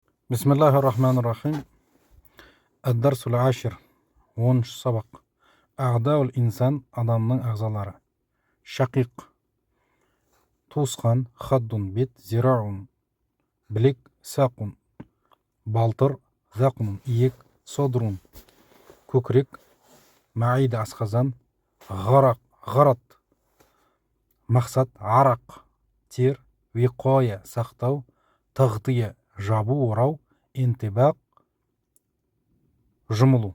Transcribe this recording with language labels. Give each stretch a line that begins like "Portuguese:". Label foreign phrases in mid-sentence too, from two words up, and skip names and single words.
Arabic: بسم الله الرحمن الرحيم. الدرس العاشر 10 سبق. أعضاء الإنسان
Kazakh: адамның ағзалары. Шақиқ, туысқан, хаддун, бет, зираун, білек, сақун, балтыр, зақун, иек, содрун, көкірек, маида, асқазан, ғарат, мақсат, арақ, тер, виқоя, сақтау, тағдия, жабу, орау, интибақ, жұмылу.